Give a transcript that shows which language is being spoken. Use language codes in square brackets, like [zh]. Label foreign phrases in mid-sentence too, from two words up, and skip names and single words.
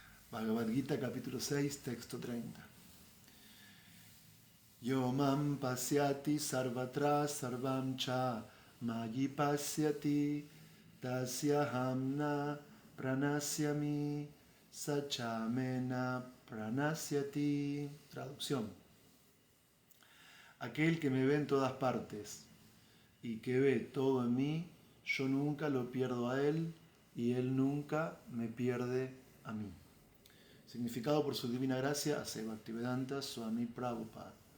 [es] Bhagavad Gita, capítulo 6, texto 30. [sa] Yo mam pasyati sarvatra sarvam cha mayi pasyati tasyaham na pranasyami sachamena pranasyati. [es] Traducción. Aquel que me ve en todas partes y que ve todo en mí, yo nunca lo pierdo a él y él nunca me pierde a mí. Significado por su divina gracia, Ase Bhaktivedanta Swami Prabhupada.